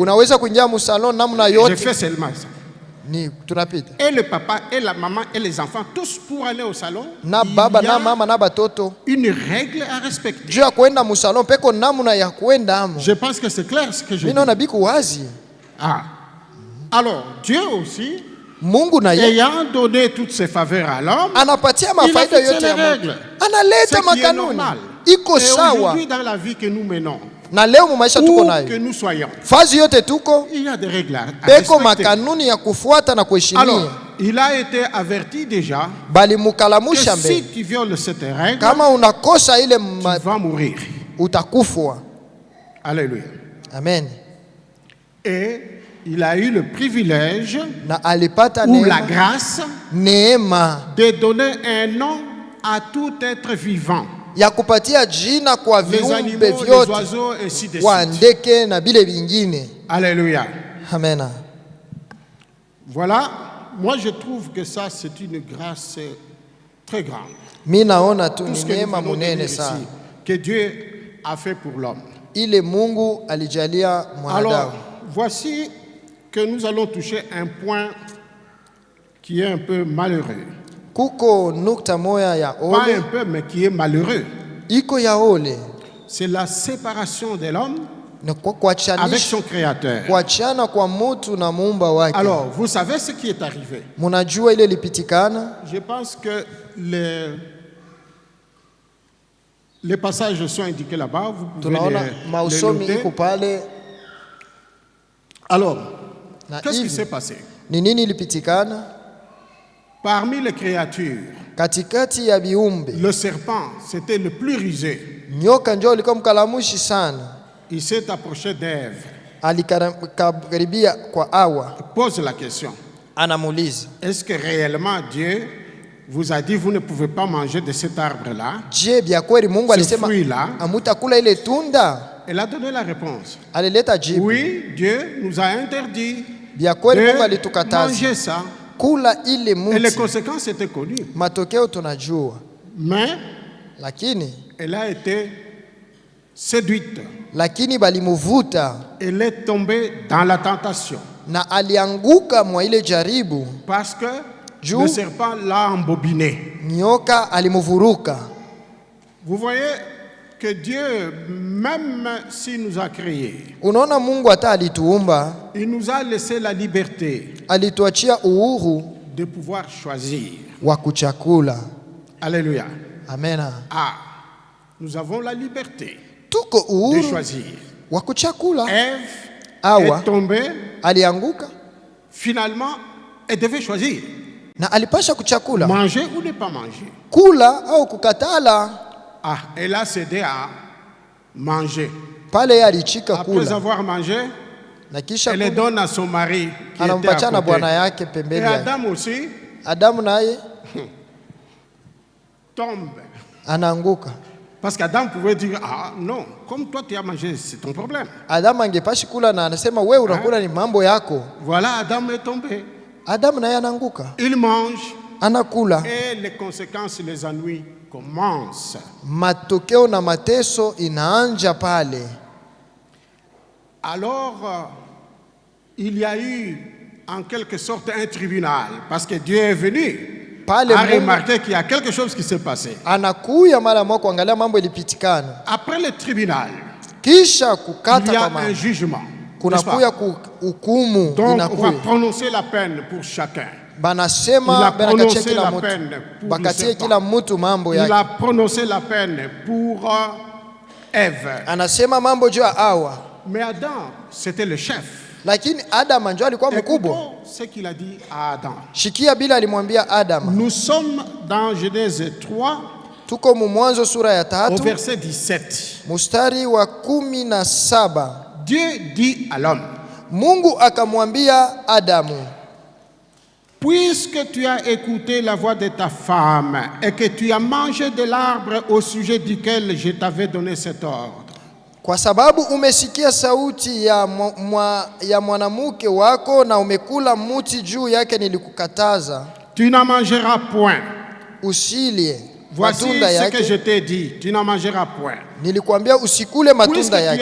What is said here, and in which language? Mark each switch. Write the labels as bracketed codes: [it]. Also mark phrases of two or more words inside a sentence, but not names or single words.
[sw] Unaweza kuingia mu salon namna yote. [fr] Je fais seulement ça. [sw] Ni tunapita. [fr] Et le papa et la maman et les enfants tous pour aller au salon. [sw] Na baba na mama na batoto. [fr] Une règle à respecter. [sw] Juu ya kwenda mu salon peko namna ya kwenda amo. [fr] Je pense que c'est clair ce que je dis. [sw] Mimi naona biku wazi. [fr] Ah. Alors Dieu aussi, [sw] Mungu na yeye [fr] ayant donné toutes ses faveurs à l'homme, [sw] anapatia mafaida yote ya Mungu. Analeta makanuni. Iko sawa. [fr] Aujourd'hui dans la vie que nous menons, [sw] Na leo mu maisha tuko nayo. [fr] Que nous soyons. [sw] Fazi yote tuko. [fr] Il y a des règles à respecter. [sw] Makanuni ya kufuata na kuheshimia. [fr] Alors, il a été averti déjà. [sw] Bali mukalamusha mbele. [fr] Si tu violes cette règle, [sw] kama unakosa ile [fr] tu vas mourir. [sw] Utakufwa. [fr] Alléluia. Amen. Et il a eu le privilège ou la grâce de donner un nom à tout être vivant. [sw] Ya kupatia jina kwa viumbe vyote, kwa ndege na bile vingine. [fr] Alléluia. Amen. Voilà, moi je trouve que ça c'est une grâce très grande. [sw] Mimi naona tu ni neema munene sana [fr] que Dieu a fait pour l'homme. [sw] Ile Mungu alijalia mwanadamu. [fr] Alors, voici que nous allons toucher un point qui est un peu malheureux. [sw] Kuko nukta moya ya ole. [fr] Pas un peu, mais qui est malheureux. [sw] Iko ya ole. [fr] C'est la séparation de l'homme avec son créateur. [sw] Kuachana kwa mutu na muumba wake. [fr] Alors, vous savez ce qui est arrivé. [sw] Munajua ile lipitikana. [fr] Je pense que les passages sont indiqués là-bas. Vous pouvez les noter. Alors, qu'est-ce qui s'est passé? [sw] Nini lipitikana? [fr] Parmi les créatures, [sw] katikati ya biumbe, [fr] le serpent, c'était le plus rusé. [sw] Nyoka ndio alikuwa mkalamushi sana. [fr] Il s'est approché d'Ève. [sw] Alikaribia kwa Hawa. [fr] Pose la question. [sw] Anamuuliza, [fr] est-ce que réellement Dieu vous a dit vous ne pouvez pas manger de cet arbre-là? [sw] Je bia kweli Mungu alisema amutakula ile tunda? [fr] Elle a donné la réponse. [sw] Alileta jibu. [fr] Oui, Dieu nous a interdit [sw] bia kweli Mungu [fr] de [sw] alitukataza [fr] manger ça. [sw] Kula ile muti. [fr] Et les conséquences étaient connues. [sw] Matokeo tunajua. [fr] Mais [sw] lakini [fr] elle a été séduite. [sw] Lakini balimuvuta. [fr] Elle est tombée dans la tentation. [sw] Na alianguka mwa ile jaribu. [fr] Parce que le serpent l'a embobiné. [sw] Nyoka alimuvuruka. [fr] Vous voyez que Dieu, même s'il nous a créés, [sw] unaona Mungu hata alituumba, [fr] il nous a laissé la liberté [sw] alituachia uhuru [fr] de pouvoir choisir. [sw] Wa kuchakula. [fr] Alléluia. Amen. Ah, nous avons la liberté [sw] tuko uhuru [fr] de choisir. [sw] Wa kuchakula. [fr] Ève est tombée, [sw] alianguka, [fr] finalement elle devait choisir. [sw] Na alipasha kuchakula. [fr] Manger ou ne pas manger. [sw] Kula au kukatala. [fr] Ah, elle a cédé à manger. [sw] Pale alichika kula. [fr] Après avoir mangé, elle les donne à son mari qui était à côté. Et Adam aussi. [sw] Adam naye [fr] tombe. [sw] Anaanguka. [fr] Parce qu'Adam pouvait dire ah non, comme toi tu as mangé, c'est ton problème. [sw] Adam angepashi kula na anasema wewe unakula ni mambo yako. [fr] Voilà, Adam est tombé. [sw] Adam naye anaanguka. [fr] Il mange. [sw] Anakula. [fr] Et les conséquences, les ennuis commencent. [sw] Matokeo na mateso inaanja pale. [fr] Alors, il y a eu en quelque sorte un tribunal parce que Dieu est venu pale à remarquer qu'il y a quelque chose qui s'est passé. [sw] Anakuya mara moja kuangalia mambo ilipitikana. [fr] Après le tribunal, [sw] kisha kukata [fr] il y a un jugement. [sw] Kunakuya hukumu. [fr] Donc on va prononcer la peine pour chacun. [sw] Banasema [fr] prononcé la peine pour [sw] bakatie kila mtu mambo yake. [fr] Il a prononcé la peine pour Ève. [sw] Anasema mambo juu ya Hawa. [fr] Mais Adam, c'était le chef. [sw] Lakini Adam ndio alikuwa mkubwa. [fr] Ce qu'il a dit à Adam. [sw] Shikia bila alimwambia Adam. [fr] Nous sommes dans Genèse 3. [sw] Tuko mu Mwanzo sura ya 3. [fr] Au verset 17. [sw] Mstari wa 17. [fr] Dieu dit à l'homme. [sw] Mungu akamwambia Adamu. [fr] Puisque tu as écouté la voix de ta femme et que tu as mangé de l'arbre au sujet duquel je t'avais donné cet ordre. [sw] Kwa sababu umesikia sauti ya mwanamke wako na umekula mti juu yake nilikukataza. [fr] Tu n'en mangeras point. [sw] Usilie. [fr] Voici ce que je t'ai dit, tu n'en mangeras point. [sw] Nilikuambia usikule matunda yake.